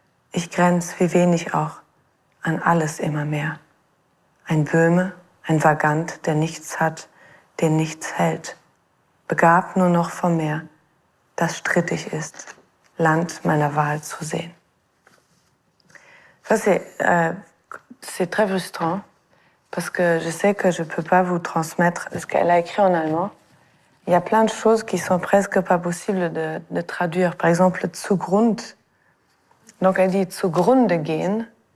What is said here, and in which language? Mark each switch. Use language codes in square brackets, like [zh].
[de] Ich grenz, wie wenig auch, an alles immer mehr. Ein Böhme, ein Vagant, der nichts hat, den nichts hält. Begabt nur noch vom Meer, das strittig ist, Land meiner Wahl zu sehen. [fr] Ça, c'est très frustrant, parce que je sais que je ne peux pas vous transmettre ce qu'elle a écrit en allemand. Il y a plein de choses qui sont presque pas possibles de traduire. Par exemple, Zugrund. Donc elle dit [de] zugrunde gehen.